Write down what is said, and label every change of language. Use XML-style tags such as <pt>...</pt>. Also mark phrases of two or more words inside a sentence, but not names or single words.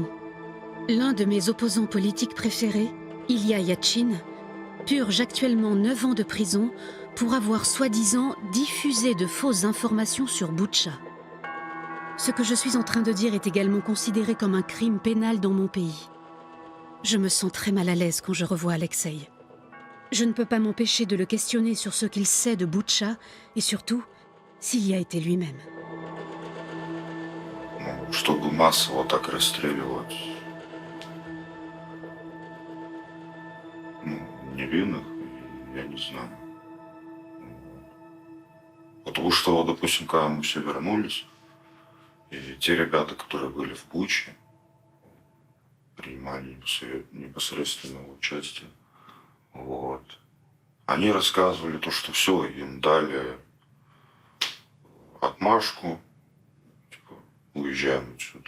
<fr>L'un de mes opposants politiques préférés, Ilya Yatchin, purge actuellement 9 ans de prison pour avoir soi-disant diffusé de fausses informations sur Boutcha. Ce que je suis en train de dire est également considéré comme un crime pénal dans mon pays. Je me sens très mal à l'aise quand je revois Alexei. Je ne peux pas m'empêcher de le questionner sur ce qu'il sait de Boutcha et surtout, s'il y a été lui-même.</fr> <ru>Чтобы массово так расстреливать невинных, я не знаю. Потому что, допустим, когда мы все вернулись, и те ребята, которые были в Буче, принимали непосредственное участие, вот, они рассказывали то, что все, им дали отмашку, типа, уезжаем отсюда.</ru>